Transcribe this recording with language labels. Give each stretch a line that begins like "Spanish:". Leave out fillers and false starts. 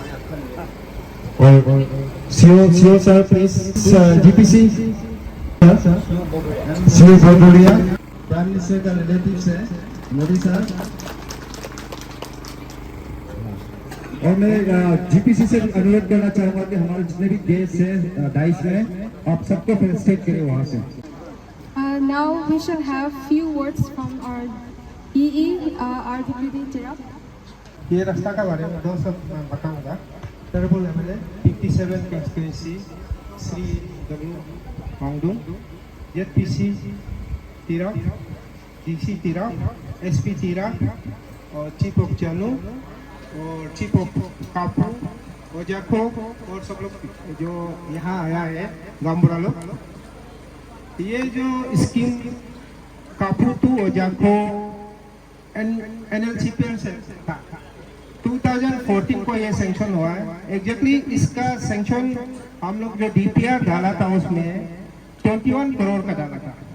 Hindi: और
English: CEO sir please,
Hindi: GPC CEO बरदोलिया, prime minister का relatives है मोदी सर। और मैं GPC से अनुरोध करना चाहूंगा कि हमारे जितने भी गेस्ट हैं डाइस में, आप सबको फेलिसिटेट करें वहाँ से।
English: Now we shall have few words from our EE, RWD Tirak.
Hindi: ये रास्ता का बारे में 2 शब्द मैं बताऊंगा।
English: Honorable MLA 57 constituency
Hindi: Sri W Mangdum, JPC Tirak, DC Tirak, SP Tirak और Chief of Chanu और Chief of Kapu और जाको और सब लोग जो यहाँ आया है गांवबुरा लोग। ये जो स्कीम कापू टू और जाको NLCPL से था, 2014 को ये सेंक्शन हुआ है। एग्जैक्टली इसका सेंक्शन हम लोग जो डीपीआर डाला था उसमें 21 करोड़ का डाला था।